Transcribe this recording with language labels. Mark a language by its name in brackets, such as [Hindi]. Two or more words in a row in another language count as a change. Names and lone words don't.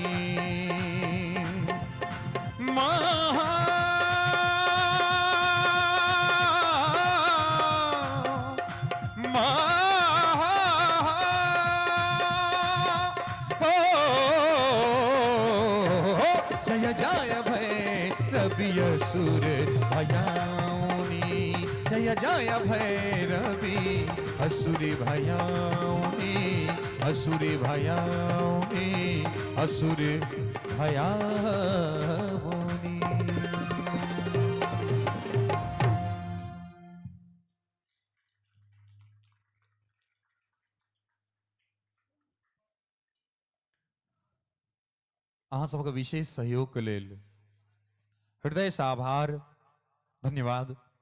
[Maithili] महा जय जय भैरवी असुर भयाउनी, जय जय भैरवी असुर भयाउनी, असुर भयाउनी, असुर भयाउनी। अहाँ सबके विशेष सहयोग के लेल हृदय से आभार, धन्यवाद।